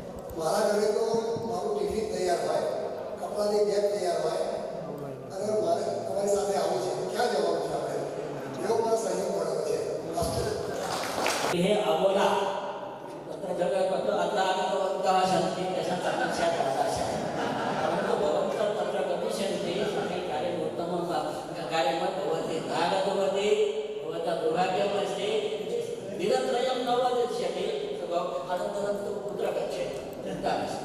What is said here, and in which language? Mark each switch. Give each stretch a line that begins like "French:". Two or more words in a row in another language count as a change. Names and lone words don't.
Gujarati: મારા ઘરે તો મારું ટિફિન તૈયાર હોય, કપડાની બેગ તૈયાર હોય, અને મારે તમારી સાથે આવું છે, ક્યાં જવાનું છે આપણે? એવો મારો સહયોગ મળ્યો છે.
Sanskrit: हे अबोला तत्र जगत् अत्रागतवन्तः सन्ति तेषां समस्या तादृशा परन्तु भवन्तः तत्र गमिष्यन्ति तर्हि कार्यम् उत्तमं कार्यं भवति नागतवती भवतः दुर्भाग्यमस्ति दिनत्रयं न वदिष्यति अनन्तरं तु कुत्र गच्छति चिन्ता नास्ति.